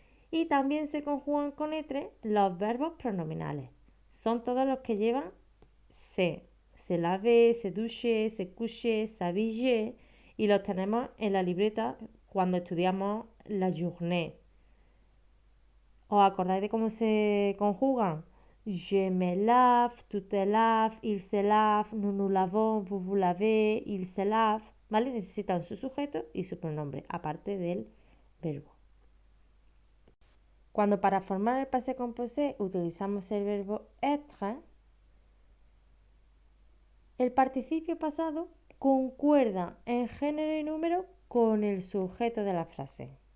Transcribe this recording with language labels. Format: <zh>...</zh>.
<es>Y también se conjugan con être los verbos pronominales. Son todos los que llevan</es> <fr>se lave, se duche, se couche, s'habille</fr> <es>y los tenemos en la libreta cuando estudiamos la journée. ¿Os acordáis de cómo se conjugan?</es> <fr>Je me lave, tu te laves, il se lave, nous nous lavons, vous vous lavez, il se lave.</fr> <es>¿Vale? Necesitan su sujeto y su pronombre, aparte del verbo. Cuando para formar el passé composé utilizamos el verbo être, el participio pasado concuerda en género y número con el sujeto de la frase.</es>